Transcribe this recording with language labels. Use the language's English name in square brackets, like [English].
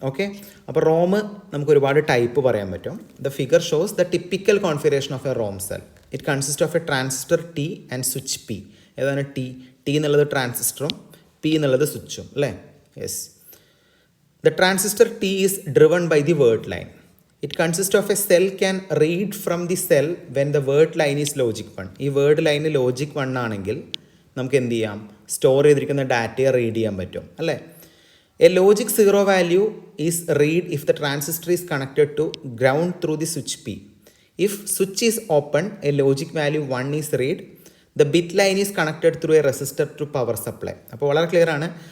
[Malayalam] Okay, അപ്പോൾ Rome നമുക്ക് ഒരുപാട് ടൈപ്പ് പറയാൻ പറ്റും. [English] The figure shows the typical configuration of a ROM cell. It consist of a transistor T and switch P. [Malayalam] ഏതാണ് T? T എന്നുള്ളത് ട്രാൻസിസ്റ്ററും P എന്നുള്ളത് സ്വിച്ചും അല്ലേ. [English] Yes, the transistor T is driven by the word line. It consists of a cell can read from the cell when the word line is logic 1. [Malayalam] ഈ word line logic 1 ആണെങ്കിൽ നമുക്ക് എന്ത് ചെയ്യാം? Store ചെയ്തിരിക്കുന്ന ഡാറ്റയെ read ചെയ്യാൻ പറ്റും അല്ലേ. [English] A logic 0 value is read if the transistor is connected to ground through the switch P. If switch is open a logic value 1 is read. The bit line is connected through a resistor to power supply. [Malayalam] അപ്പോൾ വളരെ clear ആണ്.